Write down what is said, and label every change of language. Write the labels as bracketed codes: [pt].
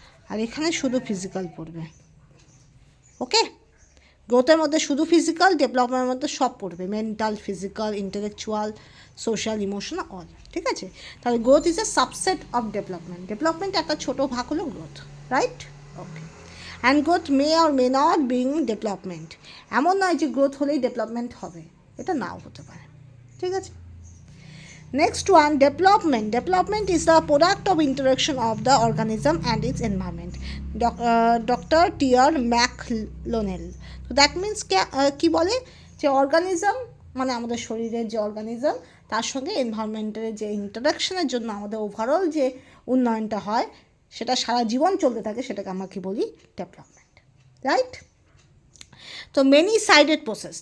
[bn] আর এখানে শুধু ফিজিক্যাল পড়বে। ওকে, গ্রোথের মধ্যে শুধু ফিজিক্যাল, ডেভেলপমেন্টের মধ্যে সব পড়বে, mental, physical, intellectual, social, emotional, all. ঠিক আছে, তাহলে [en] Growth is a subset of development. [bn] Development একটা ছোটো ভাগ হলো growth, right? [en] Okay, and growth may or may not being development. [bn] এমন নয় যে গ্রোথ হলেই ডেভেলপমেন্ট হবে, এটা নাও হতে পারে। ঠিক আছে, [en] next one, development is the product of interaction of the organism and its environment. Dr. T.R. McLonnell. So that means [bn] কি বলে যে অর্গানিজম মানে আমাদের শরীরের যে অর্গানিজম, তার সঙ্গে এনভায়রনমেন্টের যে ইন্টারাকশনের জন্য আমাদের ওভারঅল যে উন্নয়নটা হয়, সেটা সারা জীবন চলতে থাকে, সেটাকে আমরা কি বলি? [en] Development, right? তো many sided process.